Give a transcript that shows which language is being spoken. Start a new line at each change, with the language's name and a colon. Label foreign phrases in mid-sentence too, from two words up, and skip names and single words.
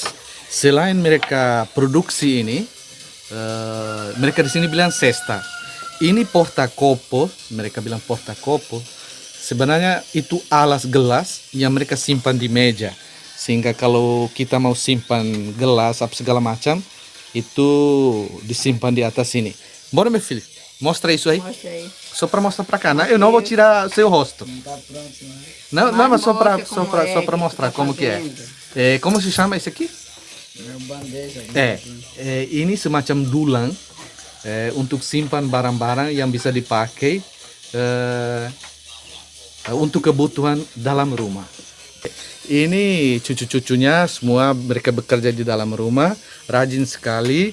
Indonesian: Selain mereka produksi ini, mereka di sini bilang cesta. Ini portacopo, mereka bilang portacopo. Sebenarnya itu alas gelas yang mereka simpan di meja. Sehingga kalau kita mau simpan gelas apa segala macam, itu disimpan di atas sini.
Portuguese: Bora, meu filho, mostra isso aí. Mostra aí. Só para mostrar para cá, né? Eu não vou tirar seu rosto. Não, mas só para mostrar como que é. Como se chama esse aqui?
Indonesian: Ini semacam dulang untuk simpan barang-barang yang bisa dipakai untuk kebutuhan dalam rumah. Ini cucu-cucunya semua mereka bekerja di dalam rumah, rajin sekali.